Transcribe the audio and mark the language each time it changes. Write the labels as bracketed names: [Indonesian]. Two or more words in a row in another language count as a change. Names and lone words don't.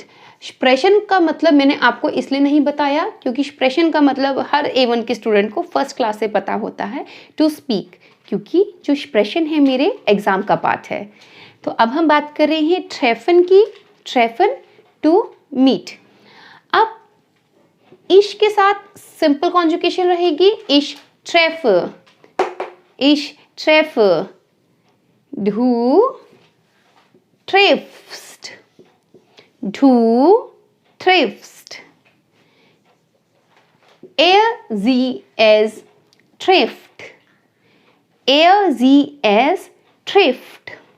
[Hindi] स्प्रेशन का मतलब मैंने आपको इसलिए नहीं बताया क्योंकि स्प्रेशन का मतलब हर A1 के स्टूडेंट को [English] first class [Hindi] से पता होता है, [English] to speak, [Hindi] क्योंकि जो स्प्रेशन है मेरे एग्जाम का पार्ट है। तो अब हम बात कर रहे हैं treffen की, treffen [English] to meet. [Hindi] अब इश के साथ सिंपल कॉन्जुगेशन रहेगी, [German] ich treffe, ich treffe, du triffst, du triffst, sie es trifft, sie es trifft,